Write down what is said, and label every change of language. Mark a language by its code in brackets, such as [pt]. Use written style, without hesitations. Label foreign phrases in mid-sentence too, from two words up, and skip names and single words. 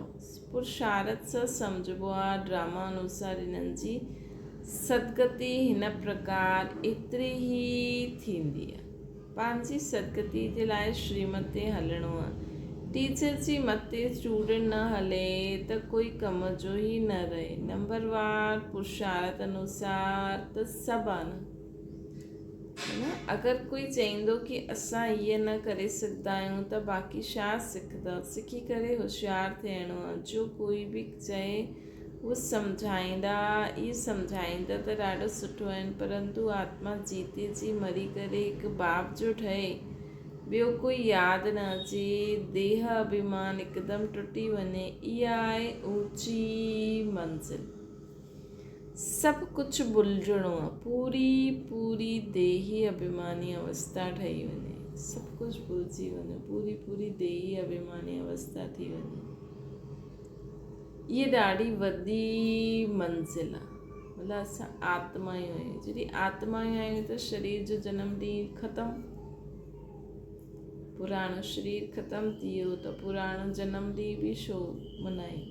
[sd] पुरुषार्थ सां सम्झबो आहे ड्रामा अनुसार हिननि जी सदगति हिन प्रकार एतिरी ई थींदी आहे। पंहिंजी सदगति जे लाइ श्रीमत ते हलणो आहे। टीचर जी मथे स्टूडेंट न हले त कोई कम जो ई न रहे। नंबरवार पुरुषार्थ अनुसार त सभु आहे न। अगरि कोई चईंदो कि असां ईअं न करे सघंदा आहियूं त बाक़ी छा सिखंदा, सिखी करे होशियारु थियणो आहे। जो कोई बि चए उहो सम्झाईंदा, इहे सम्झाईंदा त ॾाढो सुठो आहिनि, परंतु आत्मा जीते जी मरी करे हिकु बाप जो ठहे, ॿियो कोई यादि न अचे, देह अभिमान हिकदमि टुटी वञे, इहा आहे ऊची मंज़िल। सभु कुझु भुलिजणो आहे, पूरी पूरी देही अभिमानी अवस्था ठही वञे, सभु कुझु भुलिजी वञे, पूरी पूरी देही अभिमानी अवस्था थी वञे। इहा ॾाढी वॾी मंज़िल आहे। मतिलबु असां आत्मायूं आहियूं, जॾहिं आत्मायूं आहियूं त शरीर जो जनम ॾींहुं ख़तमु, पुराणो शरीर ख़तमु थी वियो त पुराणो जनम ॾींहुं बि छो मल्हायूं।